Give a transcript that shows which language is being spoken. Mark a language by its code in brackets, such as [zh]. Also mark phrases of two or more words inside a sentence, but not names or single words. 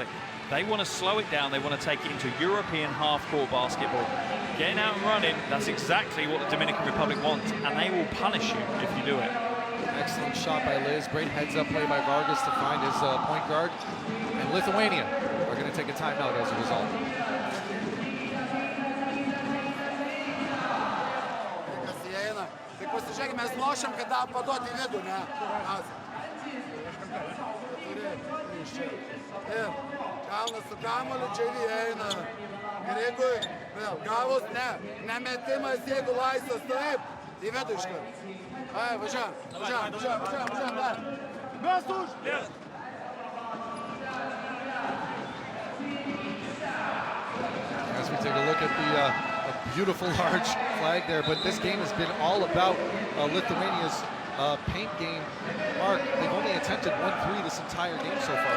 [en] They want to slow it down, they want to take it into European half-court basketball. Getting out and running, that's exactly what the Dominican Republic wants, and they will punish you if you do it. Excellent shot by Liz, great heads-up play by Vargas to find his point guard. And Lithuania are going to take a timeout as a result. [lt] Pasižiūrėkime, mes lošiam, kad paduoti į vidų, ne? Ir Kalnas su kamuoliu, Džiavy eina. Ir jeigu vėl gavus, nemetimas, jeigu laisvas, taip, į vidų iškart. Važiuojam, dar. Mes už! [en] As we take a look at the beautiful large flag there, but this game has been all about Lithuania's paint game. Mark, they've only attempted 1-3 this entire game so far.